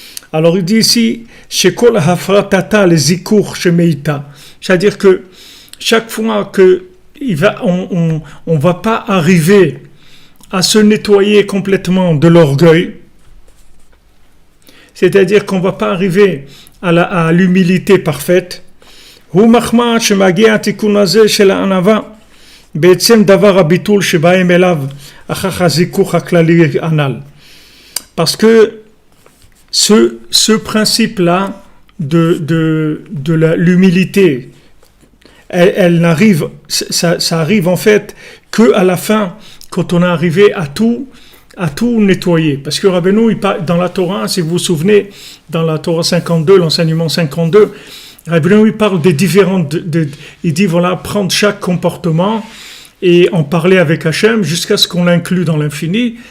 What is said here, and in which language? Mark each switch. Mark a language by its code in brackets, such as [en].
[fr] Alors il dit ici, [he] Shekol Hafratata les Zikur Shemeita, [fr] c'est-à-dire que chaque fois que on va pas arriver à se nettoyer complètement de l'orgueil, c'est-à-dire qu'on va pas arriver à l'humilité parfaite. [he] הוא מחמד שמגיע התיקון הזה של הענווה בעצם דבר הביטול שבאים אליו אחר הזיכוך הכללי הנ"ל. [fr] Parce que ce principe-là de l'humilité, elle n'arrive, ça arrive en fait que à la fin, quand on est arrivé à tout nettoyer. Parce que Rabbeinu, dans la Torah, si vous vous souvenez, dans la Torah 52, l'enseignement 52, Rabbeinu, il parle des différentes, il dit voilà, prendre chaque comportement et en parler avec Hachem jusqu'à ce qu'on l'inclue dans l'infini.